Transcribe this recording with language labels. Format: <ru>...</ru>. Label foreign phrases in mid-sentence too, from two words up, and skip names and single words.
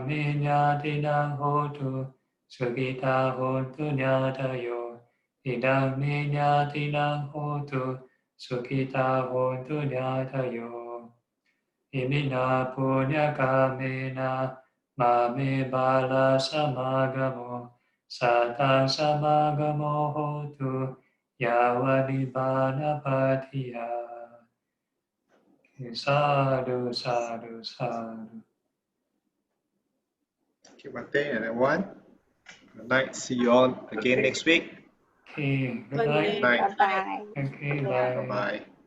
<pi>me nyadina hotu sukhita hontu nyatayo idang me nyadina hotu sukhita hontu nyatayo imina punya kamena mame bala samagamo Satang samagamo hotu yavanibana patiya. Sadhu, sadhu, sadhu.</pi> <en>Thank you, Bhante, and everyone. Good night. See you all again next week. Okay, good Good night. Night. Bye-bye. Okay, Yeah. bye. Bye-bye.</en>